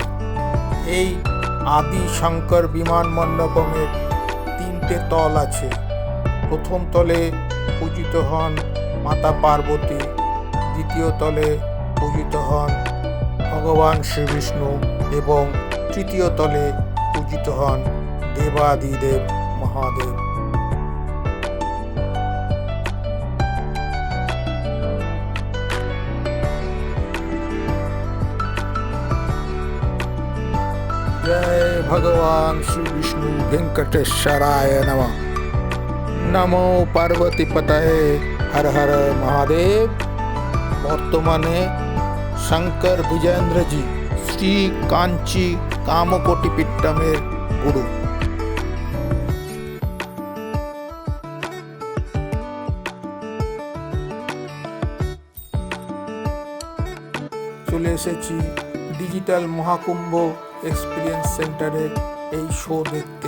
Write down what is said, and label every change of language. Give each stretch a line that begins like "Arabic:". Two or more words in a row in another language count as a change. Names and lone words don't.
Bangla: এই আদি শঙ্কর বিমান মণ্ডপমের 3টে তল আছে। প্রথম তলে পূজিত হন মাতা পার্বতী, দ্বিতীয় তলে পূজিত হন ভগবান শ্রীবিষ্ণু এবং তৃতীয় তলে পূজিত হন দেবাদিদেব মহাদেব।
Sanskrit: जय भगवान श्री विष्णु वेंकटेश्वराय नमः। नमो पार्वती पतये, हर हर महादेव।
Bangla: বর্তমানে শঙ্কর বিজয়েন্দ্রজি শ্রী কাঞ্চি কামকোটি পীঠমের গুরু। চলে এসেছি ডিজিটাল মহাকুম্ভ এক্সপিরিয়েন্স সেন্টারের এই শো দেখতে।